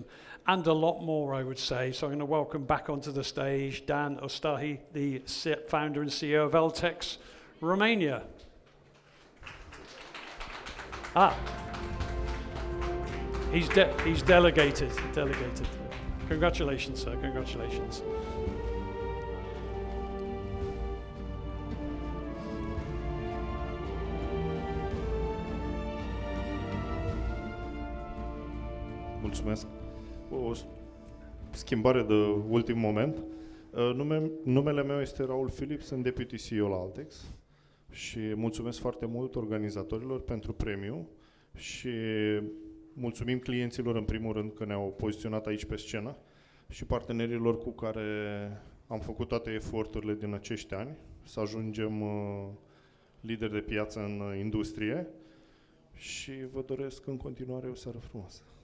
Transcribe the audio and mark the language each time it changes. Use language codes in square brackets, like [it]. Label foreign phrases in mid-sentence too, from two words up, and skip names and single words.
[en] And a lot more, I would say. So I'm going to welcome back onto the stage Dan Ostahi, the founder and CEO of Eltex Romania. He's delegated. Congratulations, sir. Congratulations. [ro] Mulțumesc. O schimbare de ultim moment. Numele meu este Raul Filip, sunt [en] deputy CEO [ro] la Altex și mulțumesc foarte mult organizatorilor pentru premiu și mulțumim clienților în primul rând că ne-au poziționat aici pe scenă și partenerilor cu care am făcut toate eforturile din acești ani să ajungem lideri de piață în industrie și vă doresc în continuare o seară frumoasă.